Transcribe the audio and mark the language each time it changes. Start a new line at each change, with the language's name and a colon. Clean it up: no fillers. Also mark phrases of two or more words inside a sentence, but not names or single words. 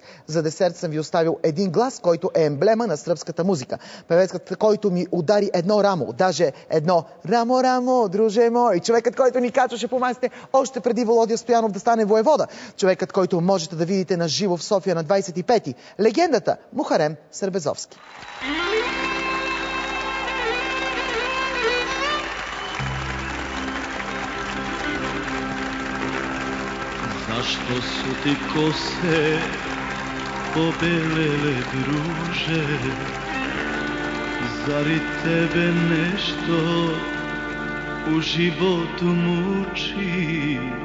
Bulgarian: За десерт съм ви оставил един глас, който е емблема на сръбската музика. Певецът, който ми удари едно рамо, даже едно рамо, рамо, друже мой. Човекът, който ни качваше по масите още преди Володя Стоянов да стане воевода. Човекът, който можете да видите на живо в София на 25-ти. Легендата Мухарем Сърбезовски.
Serbian: Zašto su ti kose pobelele, druže? Zar i tebe nešto u životu muči?